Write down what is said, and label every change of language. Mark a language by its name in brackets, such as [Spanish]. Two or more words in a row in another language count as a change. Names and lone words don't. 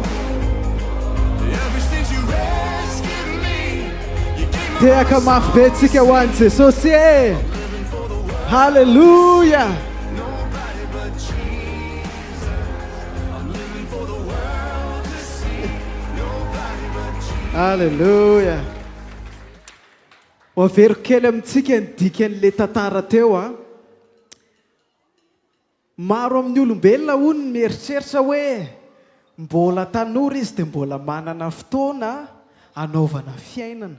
[English] Ever since you rescued me, you gave my [Malagasy] Teaka mafy be tsika ho an'i Jesosy e. [English] Halleluja. nobody but Jesus. I'm living for the world to see. Nobody but Jesus. Halleluja. [Malagasy] Waveriko kely amintsika ny dikan'le tantara teo a. Maro amin'ny olombelona hono ny mieritreritra hoe mbola tanora izy dia mbola manana fotoana anaovana fiainana.